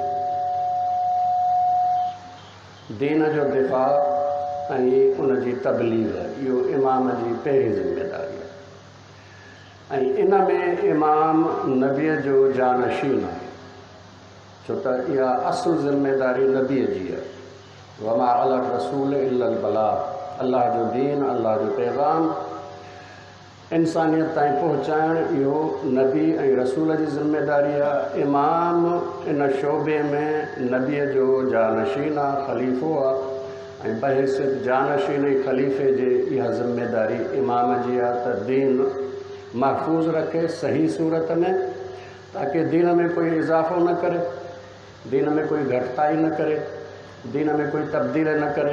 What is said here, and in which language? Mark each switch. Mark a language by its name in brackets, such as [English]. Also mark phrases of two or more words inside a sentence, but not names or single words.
[Sindhi] दीन जो दिफ़ा ऐं उन जी तबलीग, इहो इमाम जी पहिरीं ज़िमेदारी आहे। ऐं इन में इमाम नबीअ जो जानशीन आहे, छो त इहा असुल ज़िमेदारी नबीअ जी आहे। [Arabic] وما على الرسول إلا البلاغ, [Sindhi] अल्लाह जो दीन, अल्लाह जो पैगाम इंसानियत ताईं पहुचाइण, इहो नबी ऐं रसूल जी ज़िमेदारी आहे। इमाम इन शोबे में नबीअ जो जानशीन आहे, ख़लीफ़ो आहे, ऐं बहैसियत जानशीन ऐं ख़लीफ़े जे इहा ज़िमेदारी इमाम जी आहे त दीन महफ़ूज़ रखे सही सूरत में, ताकि दीन में कोई इज़ाफ़ो न करे, दीन में कोई घटिताई न करे, दीन में कोई तब्दील न करे।